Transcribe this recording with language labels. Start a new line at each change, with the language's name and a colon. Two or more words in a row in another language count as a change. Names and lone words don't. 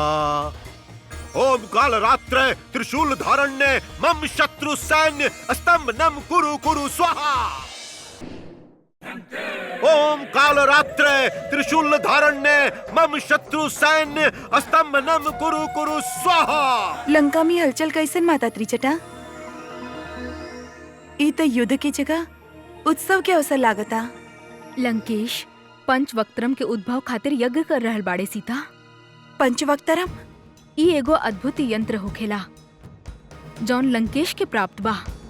Sanskrit: ओम काल रात्रे त्रिशूल धारण्य मम शत्रु सैन्य स्तंभनम कुरु कुरु स्वाहा। ओम काल रात्रे त्रिशूल धारण्य मम शत्रु सैन्य स्तंभनम कुरु कुरु स्वाहा।
Bhojpuri: लंका में हलचल कैसन माता त्रिजटा? ई तो युद्ध की जगह उत्सव के अवसर लागता। लंकेश पंचवक्त्रम के उद्भव खातिर यज्ञ कर रहल बाड़े सीता। पंचवक्त्रम ई एगो अद्भुत यंत्र होखेला जौन लंकेश के प्राप्त बा।